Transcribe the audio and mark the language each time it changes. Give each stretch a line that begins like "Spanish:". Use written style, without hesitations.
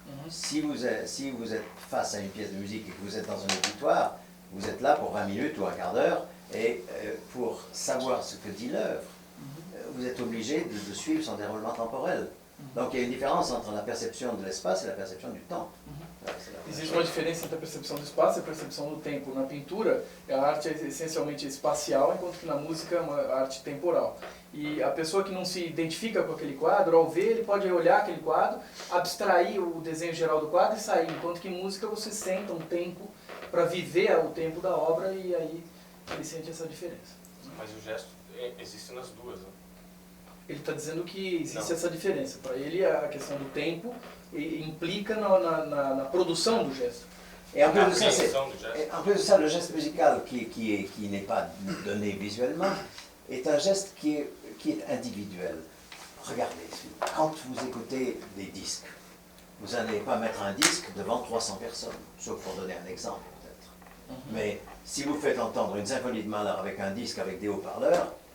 French: Si vous êtes face à une pièce de musique et que vous êtes dans un auditoire, vous êtes là pour 20 minutes ou un quart d'heure, et pour savoir ce que dit l'œuvre, vous êtes obligé de suivre son déroulement temporel. Donc il y a une différence entre la perception de l'espace et la perception du temps.
Portuguese: Existe uma diferença entre a percepção do espaço e a percepção do tempo. Na pintura, a arte é essencialmente espacial, enquanto que na música é uma arte temporal. E a pessoa que não se identifica com aquele quadro, ao ver, ele pode olhar aquele quadro, abstrair o desenho geral do quadro e sair. Enquanto que em música você senta um tempo para viver o tempo da obra e aí ele sente essa diferença. Mas o gesto existe nas duas, né? Ele está dizendo que existe essa diferença. Para ele, a questão do tempo implica na produção do gesto.
French: Et en plus de ça, le geste musical qui n'est pas donné visuellement est un geste qui est individuel. Regardez, quand vous écoutez des disques, vous n'allez pas mettre un disque devant 300 personnes, sauf pour donner un exemple peut-être. Mais si vous faites entendre une symphonie de Mahler avec un disque avec des haut-parleurs,